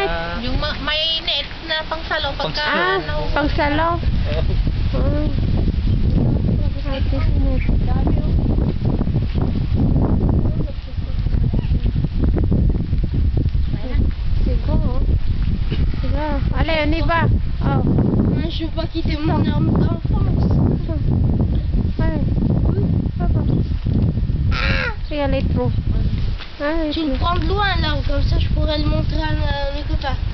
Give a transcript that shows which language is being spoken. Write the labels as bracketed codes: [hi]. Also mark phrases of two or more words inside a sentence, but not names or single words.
[tl] Yung may net na pangsalo pagka Ah, pangsalo. Ate sinet. Siguro. Siguro. [fr] Allez, on y va. Oh. Je veux pas quitter mon arme d'enfance. Allez. Regarde les trous. Ah, les Tu le trous. prends de loin là, comme ça je pourrais le montrer à mes copains.